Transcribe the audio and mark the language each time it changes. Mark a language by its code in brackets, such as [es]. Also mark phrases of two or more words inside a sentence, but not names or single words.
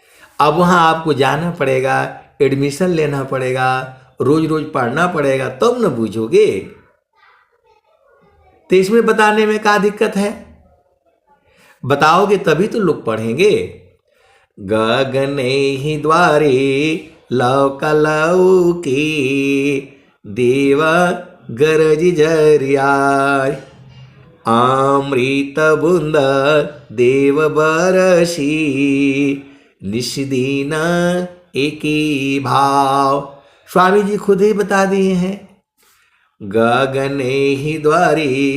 [hi] अब वहां आपको जाना पड़ेगा, एडमिशन लेना पड़ेगा, रोज रोज पढ़ना पड़ेगा, तब न बूझोगे। तो इसमें बताने में क्या दिक्कत है? बताओगे तभी तो लोग पढ़ेंगे। गगन ही द्वारे लौकी देव गरज जरियाय, अमृत बूंद देव बरसी निष्दिन एक ही भाव। स्वामी जी खुद ही बता दिए हैं, गगन ही द्वारी